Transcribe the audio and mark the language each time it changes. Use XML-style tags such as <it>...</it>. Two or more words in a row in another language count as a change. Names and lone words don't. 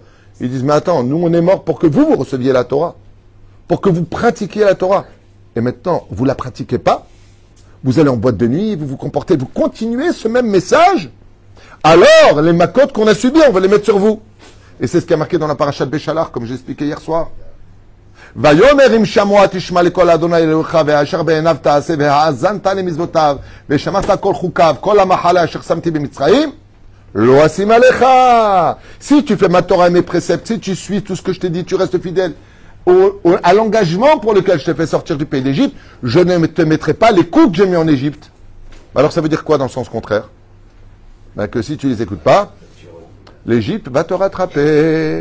<fr>Ils disent, mais attends, nous on est morts pour que vous receviez la Torah, pour que vous pratiquiez la Torah. Et maintenant, vous ne la pratiquez pas, vous allez en boîte de nuit, vous vous comportez, vous continuez ce même message. Alors, les makotes qu'on a subies, on va les mettre sur vous. Et c'est ce qui a marqué dans la parasha de Béchalar, comme j'ai expliqué hier soir.</fr> <he>ויאמר אם שמוע תשמע לקול אדוני אלוהיך והישר בעיניו תעשה והאזנת למצוותיו ושמעת כל חוקיו כל המחלה אשר שמתי במצרים לא אשים עליך.</he> <fr>Si tu fais ma Torah et mes préceptes, si tu suis tout ce que je t'ai dit, tu restes fidèle à l'engagement pour lequel je t'ai fait sortir du pays d'Égypte, je ne te mettrai pas les coups que j'ai mis en Égypte. Alors ça veut dire quoi dans le sens contraire? Ben que si tu les écoutes pas, l'Égypte va te rattraper.</fr>